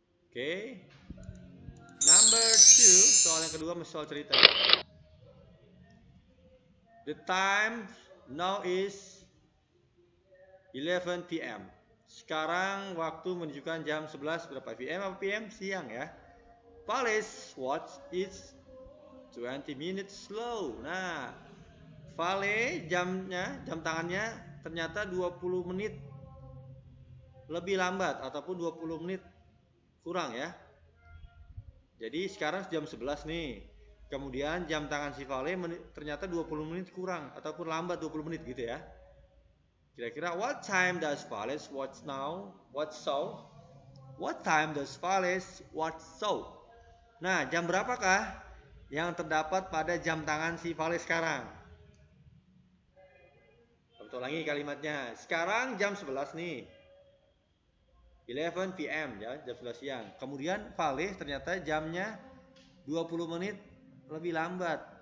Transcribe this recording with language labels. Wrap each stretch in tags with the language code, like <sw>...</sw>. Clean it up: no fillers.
<id>Oke.</id> <en>Number 2,</en> <id>soal yang kedua, soal cerita.</id> <en>The time now is 11 PM.</en> <id>Sekarang waktu menunjukkan jam 11 berapa? PM apa PM? Siang ya.</id> <en>Vale's watch is 20 minutes slow.</en> <id>Nah, Vale jam tangannya ternyata 20 menit lebih lambat ataupun 20 menit kurang ya. Jadi sekarang jam 11 nih. Kemudian jam tangan si Vale ternyata 20 menit kurang ataupun lambat 20 menit gitu ya. Kira-kira</id> <en>what time does Vale's watch now? What time does Vale's watch show?</en> <id>Nah, jam berapakah yang terdapat pada jam tangan si Vale sekarang? Betul lagi kalimatnya. Sekarang jam 11 nih. 11 PM ya, jam 11 siang. Kemudian Vale ternyata jamnya 20 menit lebih lambat.</id>